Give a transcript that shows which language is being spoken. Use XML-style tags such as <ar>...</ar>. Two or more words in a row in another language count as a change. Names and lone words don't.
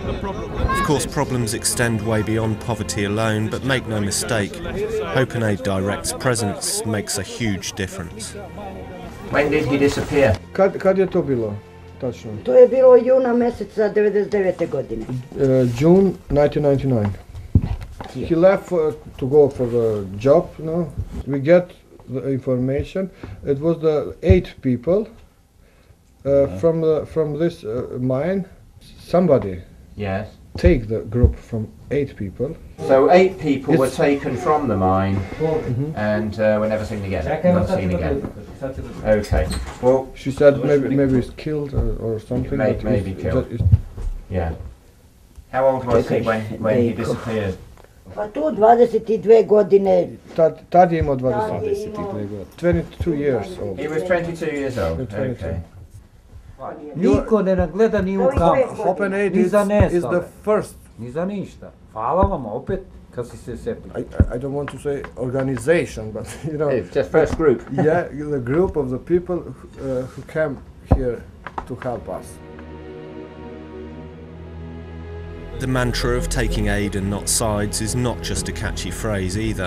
<en>The problem. Of course, problems extend way beyond poverty alone, but make no mistake, Hope and Aid Direct's presence makes a huge difference. When did he disappear?</en> <bs>Kad je to bilo? Tačno. To je bilo juna mjeseca 99. godine.</bs> <en>June 1999. He left to go for the job, you know. We get the information. It was the 8 people from this mine. Somebody Yes. take the group from 8 people. So 8 people were taken from the mine and were never seen again. Not seen again. Okay. Well, she said maybe he's killed or something. Maybe killed. Yeah. How old was he when he disappeared?</en> <bs>Pa tu 22 godine. Tad je imao 22 godine.</bs> <en>22 years old. He was 22 years old. Okay.</en> <bs>Niko ne nagleda ni u kampu.</bs> <en>Open Aid</en> <bs>Ni za</bs> <en>is</en> <bs>nestale.</bs> <en>the first.</en> <bs>Ni za ništa. Hvala vam opet kad si se setili.</bs> <en>I don't want to say organization, but you know. It's just first group. Yeah, the group of the people who came here to help us. The mantra of taking aid and not sides is not just a catchy phrase either.</en>